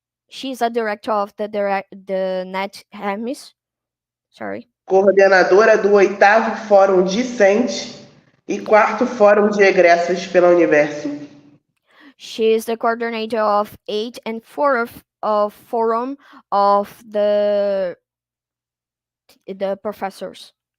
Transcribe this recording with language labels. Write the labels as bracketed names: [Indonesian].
[English] She's a director of the Net Hermes. Sorry. [Portuguese] Coordenadora do 8º Fórum Discente e 4º Fórum de Egressos pela Universo. [English] She is the coordinator of 8th and 4th forum of the professors.